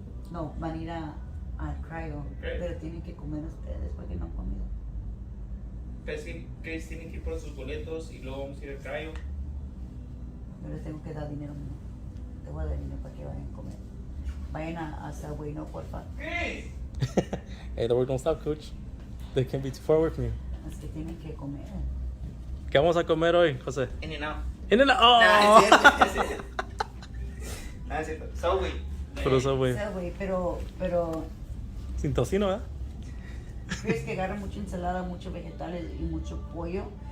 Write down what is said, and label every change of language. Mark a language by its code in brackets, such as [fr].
[es] No, van a ir al cryo, pero tienen que comer ustedes porque no han comido. Chris tienen que ir por sus boletos y luego vamos a ir al cryo. Yo les tengo que dar dinero mío. Te voy a dar dinero para que vayan a comer. Vayan a Subway, no, porfa. [en] Hey! Hey, the work don't stop, Coach. They can't be too far away from you. [es] Es que tienen que comer. ¿Qué vamos a comer hoy, José? In-N-Out. In-N-Out. Oh. Nah, es cierto. Nah, es cierto. Subway. Pero Subway. Subway, pero Sin tocino, ¿eh? ¿crees que agarra mucha ensalada, muchos vegetales y mucho pollo?